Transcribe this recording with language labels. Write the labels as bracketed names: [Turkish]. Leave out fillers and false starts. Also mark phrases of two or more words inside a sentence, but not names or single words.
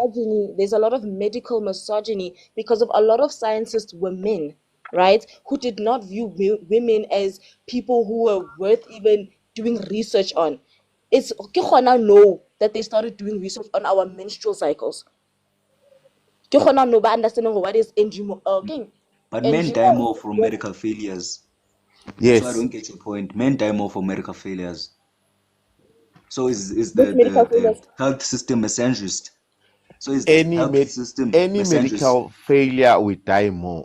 [English] misogyny, there's a lot of medical misogyny because of a lot of scientists were men, right? Who did not view women as people who were worth even doing research on. It's [Tswana] ke gona [English] know that they started doing research on our menstrual cycles. [Tswana] Ke gona no ba [English] understanding what is But men die more NGO. from medical failures. So I Yes. don't get your point. Men die more from medical failures. So is Which medical the failures? health system misandrist? So is the Any health system any misandrist? medical failure we die more.